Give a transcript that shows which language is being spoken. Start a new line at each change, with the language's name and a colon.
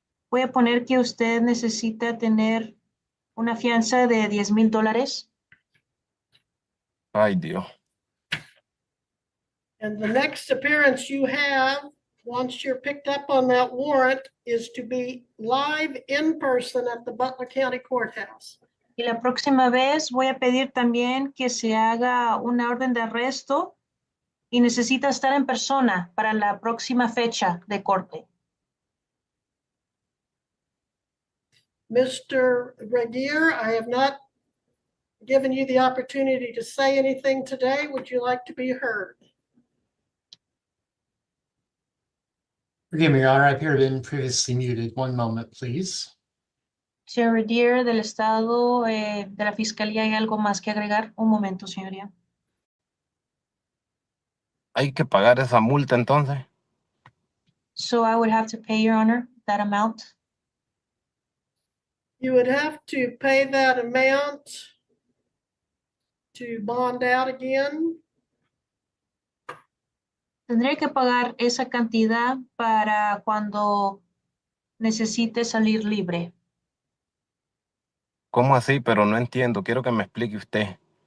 Spanish: Voy a poner que usted necesita tener una fianza de $10,000. Ay, Dios.
English: And the next appearance you have, once you're picked up on that warrant, is to be live in person at the Butler County Courthouse.
Spanish: Y la próxima vez voy a pedir también que se haga una orden de arresto y necesita estar en persona para la próxima fecha de corte.
English: Mr. Regier, I have not given you the opportunity to say anything today. Would you like to be heard? Forgive me, Your Honor, I appear to have been previously muted. One moment, please.
Spanish: Señor Deere del Estado, de la Fiscalía, ¿hay algo más que agregar? Un momento, señoría. Hay que pagar esa multa entonces.
English: So I would have to pay, Your Honor, that amount. You would have to pay that amount to bond out again.
Spanish: Tendré que pagar esa cantidad para cuando necesite salir libre. ¿Cómo así? Pero no entiendo. Quiero que me explique usted.